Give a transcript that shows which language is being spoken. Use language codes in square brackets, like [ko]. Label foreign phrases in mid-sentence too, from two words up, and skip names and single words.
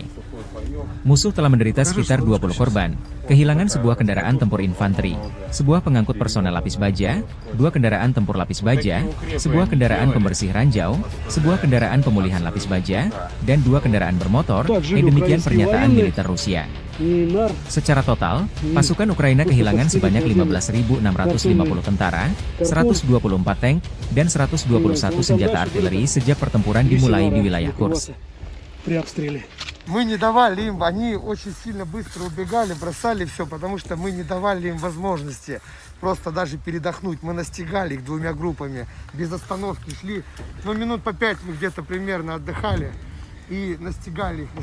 [id] Musuh telah menderita sekitar 20 korban, kehilangan sebuah kendaraan tempur infanteri, sebuah pengangkut personel lapis baja, 2 kendaraan tempur lapis baja, sebuah kendaraan pembersih ranjau, sebuah kendaraan pemulihan lapis baja, dan 2 kendaraan bermotor. Demikian pernyataan militer Rusia. Secara total, pasukan Ukraina kehilangan sebanyak 15.650 tentara, 124 tank, dan 121 senjata artileri sejak pertempuran dimulai di wilayah Kursk. [ru] Мы не давали им, они очень сильно быстро убегали, бросали все, потому что мы не давали им возможности просто даже передохнуть. Мы настигали их 2 группами, без остановки шли, но минут по 5 мы где-то примерно отдыхали и настигали их.